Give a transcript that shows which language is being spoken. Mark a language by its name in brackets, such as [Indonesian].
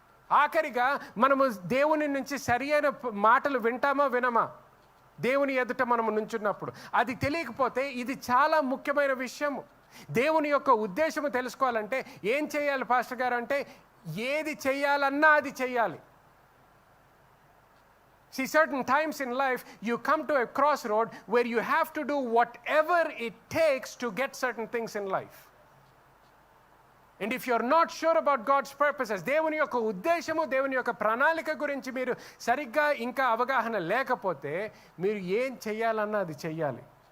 [Telugu] ఆఖరిగా మనము దేవుని నుంచి సరి అయిన మాటలు వింటామా వినమా? దేవుని ఎదుట మనము నుంచున్నప్పుడు అది తెలియకపోతే ఇది చాలా ముఖ్యమైన విషయము. దేవుని యొక్క ఉద్దేశము తెలుసుకోవాలంటే ఏం చేయాలి పాస్టర్ గారు అంటే, ఏది చేయాలన్నా అది చేయాలి. [English] See, certain times in life you come to a crossroad where you have to do whatever it takes to get certain things in life. And if you're not sure about God's purposes, [Telugu] దేవుని యొక్క ఉద్దేశము, దేవుని యొక్క ప్రణాళిక గురించి మీరు సరిగ్గా ఇంకా అవగాహన లేకపోతే మీరు ఏం చేయాలన్నా అది చెయ్యాలి.